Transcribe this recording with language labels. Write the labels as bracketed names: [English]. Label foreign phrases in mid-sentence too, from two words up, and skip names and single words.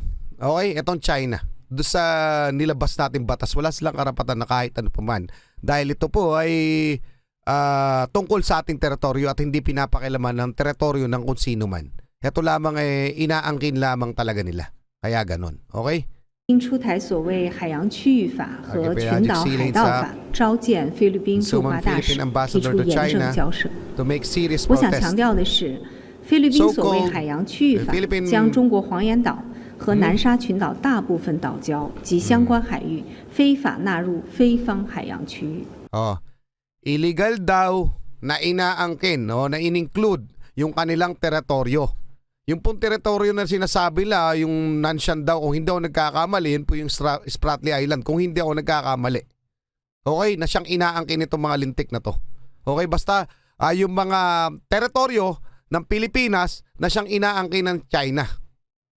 [Filipino] Okay? Itong China. Doon sa nilabas natin batas, wala silang karapatan na kahit ano pa man. Dahil ito po ay tungkol sa ating teritoryo at hindi pinapakilaman ng teritoryo ng kung sino man. Ito lamang inaangkin lamang talaga nila. Kaya ganon, okay? [Chinese] 出台所谓海洋区域法和群岛海盗法，召见菲律宾驻华大使，提出严正交涉。我想强调的是，菲律宾所谓海洋区域法将中国黄岩岛和南沙群岛大部分岛礁及相关海域非法纳入菲方海洋区域。 [Filipino] Illegal daw na inaangkin, no, na in-include yung kanilang teritoryo. Yung pong teritoryo na sinasabi la, yung Nanshan daw, kung hindi ako nagkakamali, yun po yung Spratly Island, kung hindi ako nagkakamali. Okay, na siyang inaangkin itong mga lintik na to. Okay, basta yung mga teritoryo ng Pilipinas na siyang inaangkin ng China.